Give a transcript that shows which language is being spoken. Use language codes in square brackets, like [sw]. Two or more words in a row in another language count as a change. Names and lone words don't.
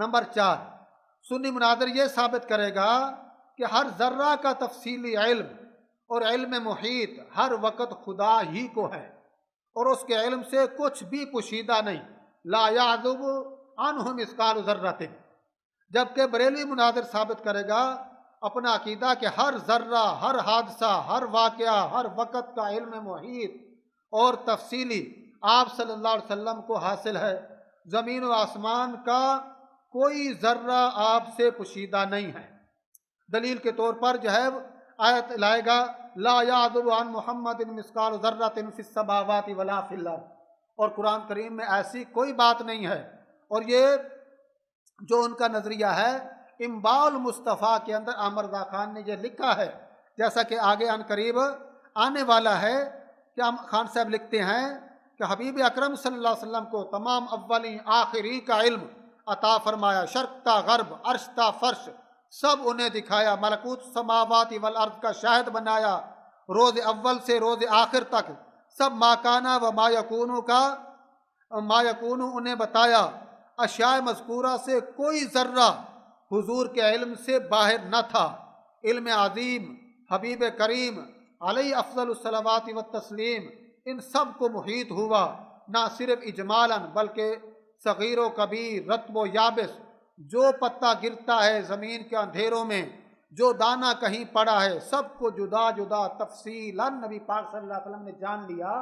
[ur] نمبر 4، سنی مناظر یہ ثابت کرے گا کہ ہر ذرہ کا تفصیلی علم اور علم محیط ہر وقت خدا ہی کو ہے، اور اس کے علم سے کچھ بھی پوشیدہ نہیں، [ar] لا یعذب عنہ مثقال ذرۃ، [ur] جبکہ بریلوی مناظر ثابت کرے گا اپنا عقیدہ کہ ہر ذرہ، ہر حادثہ، ہر واقعہ، ہر وقت کا علم محیط اور تفصیلی آپ [ar] صلی اللہ علیہ وسلم [ur] کو حاصل ہے۔ زمین و آسمان کا کوئی ذرہ آپ سے پوشیدہ نہیں ہے۔ دلیل کے طور پر جو ہے آیت لائے گا [ar] لا یعذب عن محمد مثقال ذرۃ فی السماوات ولا فی الارض، [ur] اور قرآن کریم میں ایسی کوئی بات نہیں ہے۔ اور یہ جو ان کا نظریہ ہے انباء المصطفیٰ کے اندر عامر رضا خان نے یہ لکھا ہے، جیسا کہ آگے ان قریب آنے والا ہے کہ خان صاحب لکھتے ہیں کہ حبیب اکرم [ar] صلی اللہ علیہ وسلم [ur] کو تمام اولین آخری کا علم عطا فرمایا، شرق تا غرب، عرش تا فرش سب انہیں دکھایا، [ar] ملکوت السماوات والارض [ur] کا شاہد بنایا، روز اول سے روز آخر تک سب [ar] ما کانا و ما یکونو [ur] کا [ar] ما یکونو [ur] انہیں بتایا، اشیاء مذکورہ سے کوئی ذرہ حضور کے علم سے باہر نہ تھا۔ علم عظیم حبیب کریم [ar] علیہ افضل الصلوات والتسلیم [ur] ان سب کو محیط ہوا، نہ صرف اجمالاً بلکہ صغیر و کبیر، رطب و یابس، جو پتا گرتا ہے زمین کے اندھیروں میں، جو دانہ کہیں پڑا ہے، سب کو جدا جدا تفصیلاً نبی پاک [ar] صلی اللہ علیہ وسلم [ur] نے جان لیا۔